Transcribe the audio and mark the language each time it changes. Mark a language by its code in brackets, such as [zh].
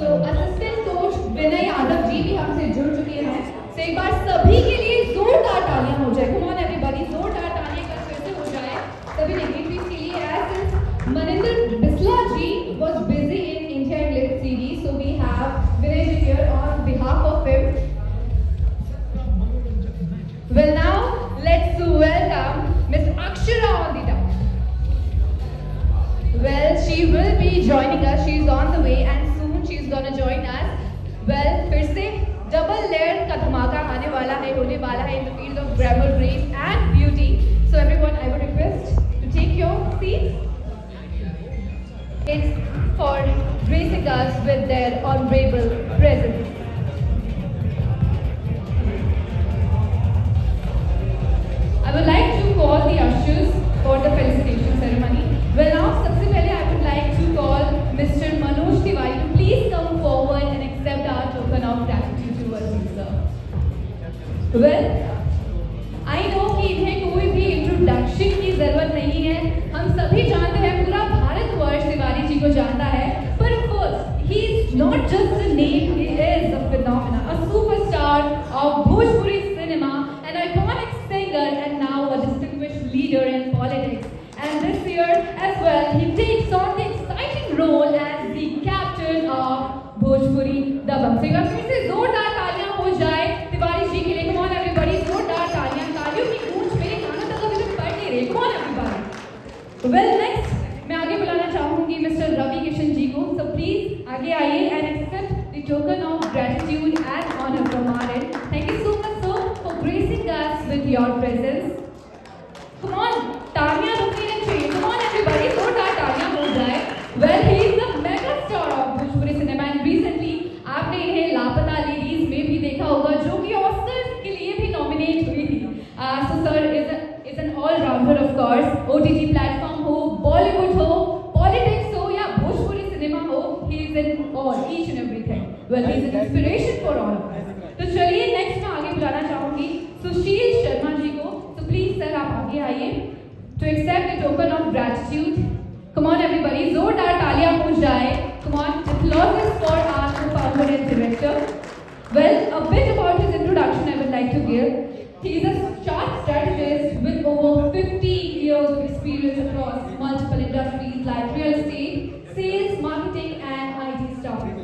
[hi] Assistant coach Vinay Yadav ji भी हमसे जुड़ चुके हैं। तो एक बार सभी के लिए जोरदार तालियां हो जाए। [en] come on everybody, [hi] जोरदार तालियां का फिर से हो जाए सभी डिग्निटरीज के लिए। [en] As Maninder Bisla ji was busy in India English series, so we have Vinay ji here on behalf of him. Well, now let's welcome Miss Akshara on the top. Well, she will be joining us. She's on the way and soon she's gonna join us. [hi] Well, फिर से double layer का धमाका आने वाला है, होने वाला है [en] in the field of grammar, grace and beauty. So everyone, I would request to take your seats. It's for gracing us with their honorable presence. I would like to call the ushers for the felicitation ceremony. Well, now, [hi] सबसे पहले [en] I would like to call Mr. Manoj Tiwari to please come forward and accept our token of gratitude towards you, sir. Well, I know [hi] कि इन्हें कोई भी introduction की जरूरत नहीं है। हम सभी जानते हैं, पूरा भारतवर्ष तिवारी जी को जानता है। पर [en] first, he is not just a name; he is a phenomenon, a superstar of Bhojpuri cinema, an iconic singer, and now a distinguished leader in politics. And this year as well, he takes on the exciting role as the captain of Bhojpuri Dabang. So, [hi] एक बार फिर से जोरदार तालियां हो जाए तिवारी जी के लिए। [en] Come on everybody, [hi] जोरदार तालियां, तालियों की गूंज मेरे कानों तक अभी तक पड़ नहीं रही। [en] Come on everybody. Well, next [hi] मैं आगे बुलाना चाहूंगी मिस्टर रवि किशन जी को। [en] So please [hi] आगे आइए [en] and accept the token of gratitude and honor from our end. Thank you so much, sir, for gracing us with your presence. Come on, [hi] तालियां रुकनी नहीं चाहिए। [en] Come on everybody, [hi] जोरदार तालियां हो जाए। [en] Well, he is the mega star of Bhojpuri cinema and recently [hi] आपने इन्हें लापता लेडीज में भी देखा होगा, जो कि ऑस्कर्स के लिए भी नॉमिनेट हुई थी। [en] So sir is an all-rounder of course. [hi] OTT platform हो, Bollywood हो, politics हो या Bhojpuri cinema हो, [en] he is in all, each and everything. Well, he is an inspiration for all of us. [hi] तो चलिए नेक्स्ट मैं आगे बुलाना चाहूंगी सुशील शर्मा जी को। [en] So please sir [hi] आप आगे आइए [en] to accept the token of gratitude. Come on everybody, [hi] जोरदार तालियां हो जाए। [en] Come on, applause for our co-founder and director. Well, a bit about his introduction I would like to give. He is a chart strategist with over 15 years of experience across multiple industries like real estate, sales, marketing, and IT staff.